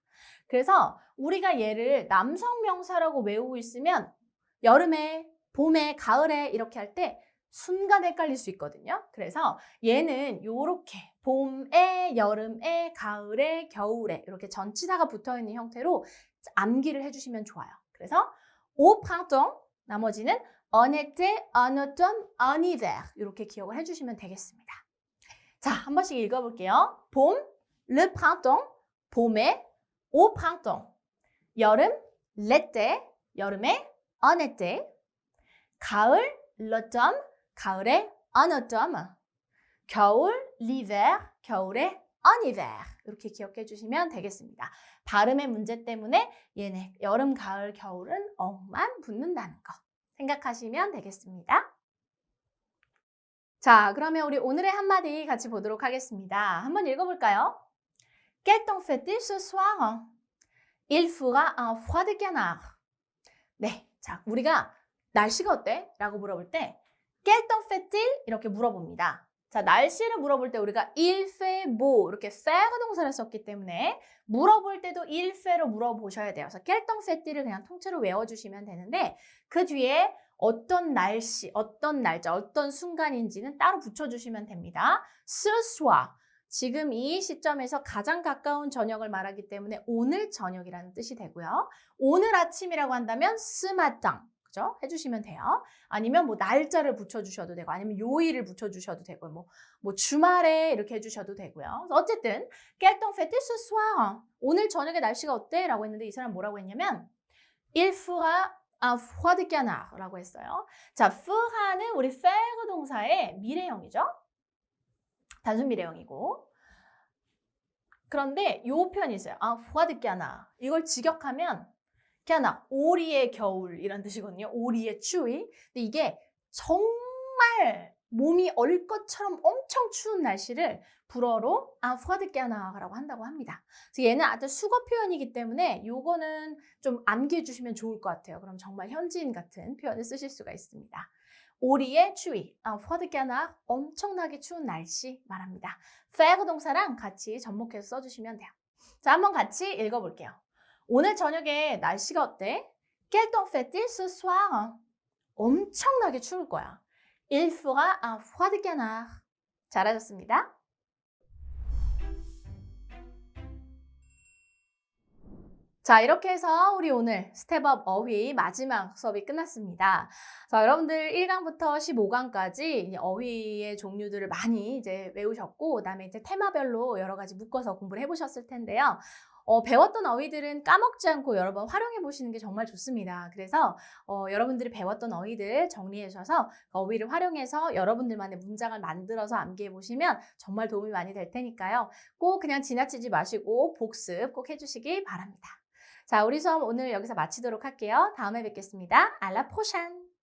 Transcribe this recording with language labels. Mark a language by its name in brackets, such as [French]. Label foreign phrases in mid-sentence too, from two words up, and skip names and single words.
[Korean] 그래서 우리가 얘를 남성 명사라고 외우고 있으면 여름에, 봄에, 가을에 이렇게 할 때 순간 헷갈릴 수 있거든요. 그래서 얘는 요렇게 봄에, 여름에, 가을에, 겨울에 이렇게 전치사가 붙어있는 형태로 암기를 해주시면 좋아요. 그래서 [French] au printemps, [Korean] 나머지는 [French] en été, en automne, en hiver [Korean] 이렇게 기억을 해주시면 되겠습니다. 자, 한 번씩 읽어볼게요. 봄, [French] le printemps, 봄에, au printemps. 여름, l'été, 여름에, en été. 가을, l'automne, 가을에, en automne. 겨울, l'hiver, 겨울에, en hiver. [Korean] 이렇게 기억해 주시면 되겠습니다. 발음의 문제 때문에 얘네 여름, 가을, 겨울은 엉만 붙는다는 거 생각하시면 되겠습니다. 자, 그러면 우리 오늘의 한마디 같이 보도록 하겠습니다. 한번 읽어볼까요? [French] Quel temps fait-il ce soir? Il fera un froid de canard. [Korean] 네, 자, 우리가 날씨가 어때? 라고 물어볼 때 [French] Quel temps fait-il? [Korean] 이렇게 물어봅니다. 자, 날씨를 물어볼 때 우리가 [French] il fait beau [Korean] 이렇게 faire 동사를 썼기 때문에 물어볼 때도 [French] il fait [Korean] 로 물어보셔야 돼요. 그래서 [French] quel temps fait-il [Korean] 을 그냥 통째로 외워주시면 되는데 그 뒤에 어떤 날씨, 어떤 날짜, 어떤 순간인지는 따로 붙여주시면 됩니다. [French] Ce soir. [Korean] 지금 이 시점에서 가장 가까운 저녁을 말하기 때문에 오늘 저녁이라는 뜻이 되고요. 오늘 아침이라고 한다면 [French] ce matin. [Korean] 그죠? 해주시면 돼요. 아니면 뭐 날짜를 붙여주셔도 되고, 아니면 요일을 붙여주셔도 되고, 뭐 주말에 이렇게 해주셔도 되고요. 그래서 어쨌든, [French] quel temps fait-il ce soir? [Korean] 오늘 저녁에 날씨가 어때? 라고 했는데 이 사람 뭐라고 했냐면, [French] il fera un froid de canard [Korean] 라고 했어요. 자, fera는 우리 faire 동사의 미래형이죠. 단순 미래형이고. 그런데 요 표현이 있어요. [French] un froid de canard. [Korean] 이걸 직역하면 canard, 오리의 겨울 이런 뜻이거든요. 오리의 추위. 근데 이게 정말 몸이 얼 것처럼 엄청 추운 날씨를 불어로 [French] un froid de canard [Korean] 라고 한다고 합니다. 그래서 얘는 아주 수거 표현이기 때문에 요거는 좀 암기해 주시면 좋을 것 같아요. 그럼 정말 현지인 같은 표현을 쓰실 수가 있습니다. 오리의 추위, [French] un froid de canard, [Korean] 엄청나게 추운 날씨 말합니다. faire 동사랑 같이 접목해서 써주시면 돼요. 자, 한번 같이 읽어볼게요. 오늘 저녁에 날씨가 어때? [French] Quel temps fait-il ce soir? [Korean] 엄청나게 추울 거야. [French] Il fera un froid de canard. [Korean] 잘하셨습니다. 자, 이렇게 해서 우리 오늘 스텝업 어휘 마지막 수업이 끝났습니다. 자, 여러분들 1강부터 15강까지 어휘의 종류들을 많이 이제 외우셨고, 그다음에 이제 테마별로 여러 가지 묶어서 공부를 해보셨을 텐데요. 배웠던 어휘들은 까먹지 않고 여러 번 활용해 보시는 게 정말 좋습니다. 그래서 여러분들이 배웠던 어휘들 정리해 주셔서 어휘를 활용해서 여러분들만의 문장을 만들어서 암기해 보시면 정말 도움이 많이 될 테니까요. 꼭 그냥 지나치지 마시고 복습 꼭 해주시기 바랍니다. 자, 우리 수업 오늘 여기서 마치도록 할게요. 다음에 뵙겠습니다. [French] À la prochaine!